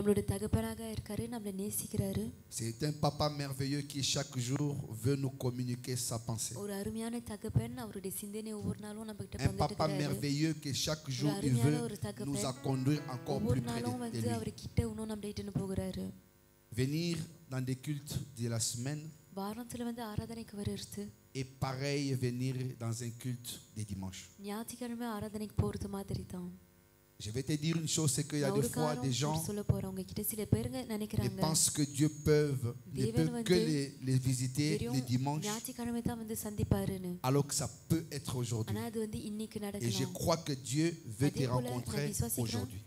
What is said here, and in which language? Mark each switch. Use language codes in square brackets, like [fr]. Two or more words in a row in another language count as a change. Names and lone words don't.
[fr] C'est un papa merveilleux qui chaque jour veut nous communiquer sa pensée. Un papa merveilleux qui chaque jour il veut nous conduire encore plus près de lui. Venir dans des cultes de la semaine [ta] வாரத்துல வந்து ஆராதனைக்கு வருது. [fr] Et pareil venir dans un culte des dimanches. [ta] ஞாயிற்றுக்கிழமை ஆராதனைக்கு போறது மாதிரி தான். [fr] Je vais te dire une chose, c'est qu'il y a des fois des gens qui pensent que Dieu peut que les visiter les dimanches, alors que ça peut être aujourd'hui. Et je crois que Dieu veut te rencontrer aujourd'hui.